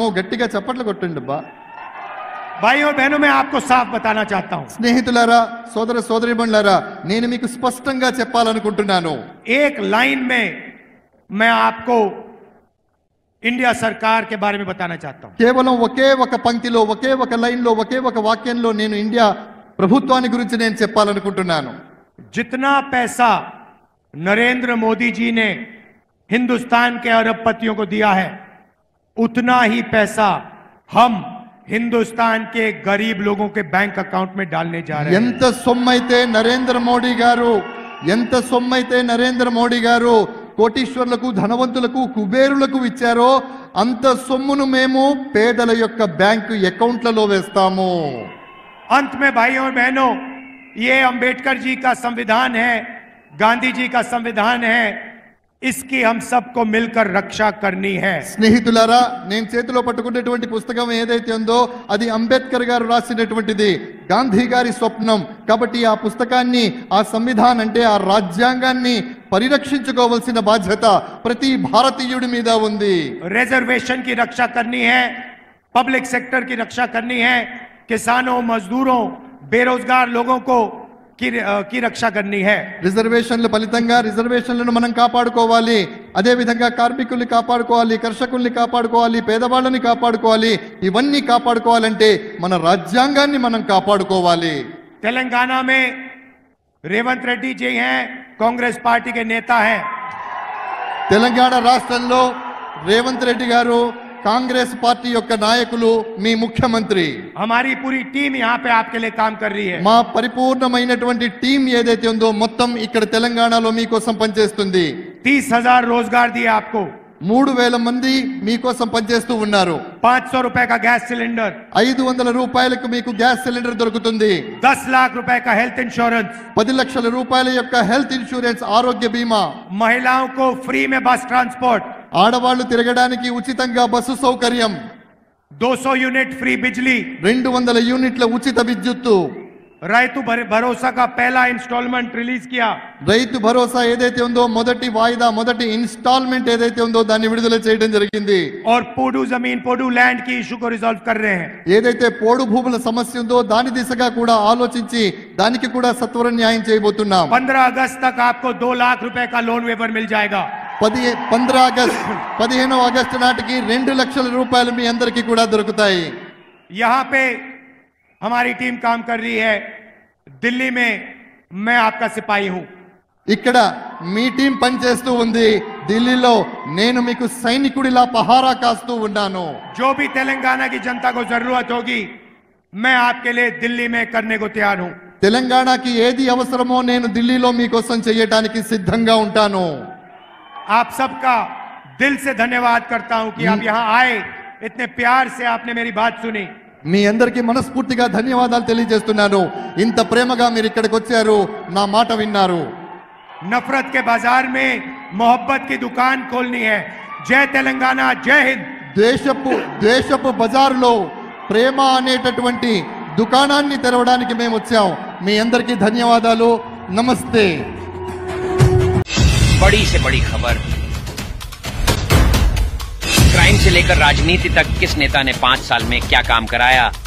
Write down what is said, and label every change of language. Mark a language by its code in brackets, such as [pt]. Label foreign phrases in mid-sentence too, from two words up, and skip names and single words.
[te] గట్టిగా చప్పట్లు కొట్టండి బా. [hi] भाइयों बहनों, मैं आपको साफ बताना चाहता हूं, [te] స్నేహితులారా, సోదర సోదరీమణులారా, నేను మీకు స్పష్టంగా చెప్పాలనుకుంటున్నాను. [hi] एक लाइन में मैं आपको इंडिया सरकार के बारे में बताना चाहता हूं। [te] కేవలం ఒకే ఒక పంక్తిలో, ఒకే ఒక లైన్లో, ఒకే ఒక వాక్యంలో నేను ఇండియా ప్రభుత్వాన్ని గురించి నేను చెప్పాలనుకుంటున్నాను. [hi] जितना पैसा नरेंद्र मोदी जी ने हिंदुस्तान के अरबपतियों को दिया है, उतना ही पैसा हम हिंदुस्तान के गरीब लोगों के [en] bank account [hi] में डालने जा रहे हैं। [te] ఎంత సొమ్మైతే నరేంద్ర మోడీ గారు కోటీశ్వర్లకు, ధనవంతులకు, కుబేరులకు ఇచ్చారో అంత సొమ్మును మేము పేదల యొక్క బ్యాంకు అకౌంట్లలో వేస్తాము. [hi] अंत में भाइयों और बहनों, ये अंबेडकर जी का संविधान है, गांधी जी का संविधान है, इसकी हम सबको मिलकर रक्षा करनी है। [te] స్నేహితులారా, నేను చేతిలో పట్టుకున్నటువంటి పుస్తకం ఏదైతే ఉందో అది అంబేద్కర్ గారు రాసినటువంటిది, గాంధీ గారి స్వప్నం. కాబట్టి ఆ పుస్తకాన్ని, ఆ సంవిధానం అంటే ఆ రాజ్యాంగాన్ని పరిరక్షించుకోవాల్సిన బాధ్యత ప్రతి భారతీయుడి మీద ఉంది. [hi] रिजर्वेशन की रक्षा करनी है, [en] public sector [hi] की रक्षा करनी है, किसानों, मजदूरों, बेरोजगार लोगों को की रक्षा करनी है. [te] రిజర్వేషన్ల ఫలితంగా రిజర్వేషన్లను మనం కాపాడుకోవాలి. అదే విధంగా కార్మికుల్ని కాపాడుకోవాలి, కర్షకుల్ని కాపాడుకోవాలి, పేదవాళ్ళని కాపాడుకోవాలి. ఇవన్నీ కాపాడుకోవాలంటే మన రాజ్యాంగాన్ని మనం కాపాడుకోవాలి. [hi] तेलंगाना में रेवंत रेड्डी जी हैं, कांग्रेस पार्टी के नेता हैं. [te] తెలంగాణ రాష్ట్రంలో రేవంత్ రెడ్డి గారు కాంగ్రెస్ పార్టీ యొక్క నాయకులు, మీ ముఖ్యమంత్రి. [hi] हमारी पूरी टीम यहाँ पे आपके लिए काम कर रही है. [te] మా పరిపూర్ణమైనటువంటి టీం ఏదైతే ఉందో మొత్తం ఇక్కడ తెలంగాణలో మీకోసం పనిచేస్తుంది. [hi] 30,000 रोजगार दिए आपको. [te] 3,000 మంది మీకోసం పనిచేస్తూ ఉన్నారు. [hi] 500 रुपए का गैस सिलेंडर, [te] 500 రూపాయలకు మీకు గ్యాస్ సిలిండర్ దొరుకుతుంది. [hi] 10 लाख रुपए का [en] health insurance, [te] 10 లక్షల రూపాయల యొక్క [en] health insurance, [te] ఆరోగ్య బీమా. [hi] महिलाओं को फ्री में [en] bus transport, [te] ఆడవాళ్లు తిరగడానికి ఉచితంగా బస్సు సౌకర్యం, [hi] 200 [en] unit free [hi] बिजली, [te] 200 యూనిట్ల ఉచిత విద్యుత్తు. [hi] రైతు భరోసా का पहला [en] installment release [hi] किया. [te] రైతు భరోసా ఏదైతే ఉందో మొదటి వాయిదా, మొదటి ఇన్స్టాల్మెంట్ ఏదైతే ఉందో దాన్ని విడుదల చేయడం జరిగింది. [hi] और पोडू जमीन, पोडू लैंड की इशू को रिजॉल्व कर रहे हैं. [te] ఏదైతే పోడు భూముల సమస్య ఉందో దాని దిశగా కూడా ఆలోచించి దానికి కూడా సత్వర న్యాయం చేయబోతున్నాం. [hi] 15 अगस्त तक आपको 2 लाख रुपए का [en] loan waiver [hi] मिल जाएगा. [te] 15 ఆగస్టు నాటికి 2 లక్షల రూపాయలు మీ అందరికీ కూడా దొరుకుతాయి. [hi] यहाँ पे हमारी टीम काम कर रही है. दिल्ली में मैं आपका सिपाही हूं. [te] ఇక్కడ మీ టీం పనిచేస్తూ ఉంది. ఢిల్లీలో నేను మీకు సైనికుడిలా పహారా కాస్తూ ఉన్నాను. [hi] जो भी तेलंगाना की जनता को जरूरत होगी, मैं आपके लिए दिल्ली में करने को तैयार हूं. [te] తెలంగాణకి ఏది అవసరమో నేను ఢిల్లీలో మీకోసం చేయడానికి సిద్ధంగా ఉంటాను. [hi] आप सबका दिल से धन्यवाद करता हूं कि आप यहां आए, इतने प्यार से आपने मेरी बात सुनी. [te] మీ అందరికీ మనస్ఫూర్తిగా ధన్యవాదాలు తెలియజేస్తున్నాను. ఇంత ప్రేమగా మీరు ఇక్కడికి వచ్చారు, నా మాట విన్నారు. [hi] नफरत के बाजार में मोहब्बत की दुकान खोलनी है. जय तेलंगाना, जय हिंद. [te] ద్వేషపు బజార్లో ప్రేమ అనేటటువంటి దుకాణాన్ని తెరవడానికి మేము వచ్చాం. మీ అందరికీ ధన్యవాదాలు. నమస్తే. [hi] बड़ी से बड़ी खबर, क्राइम से लेकर राजनीति तक किस नेता ने 5 साल में क्या काम कराया।